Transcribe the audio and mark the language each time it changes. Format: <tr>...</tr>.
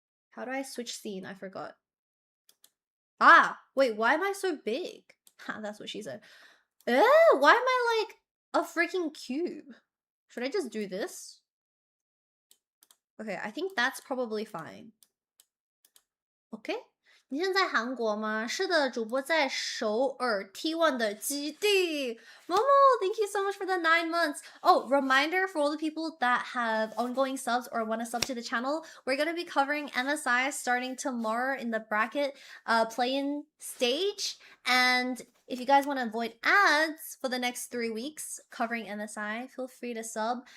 <en>How do I switch scene? I forgot. Ah, wait, why am I so big? Ha, that's what she said. Why am I like a freaking cube? Should I just do this? Okay, I think that's probably fine.</en> <zh>Okay. 你现在在韩国吗？是的，主播在首尔 T1 的基地。</zh> <en>Momo, thank you so much for the 9 months. Oh, reminder for all the people that have ongoing subs or want to sub to the channel, we're going to be covering MSI starting tomorrow in the bracket play-in stage. And if you guys want to avoid ads for the next 3 weeks covering MSI, feel free to sub.</en>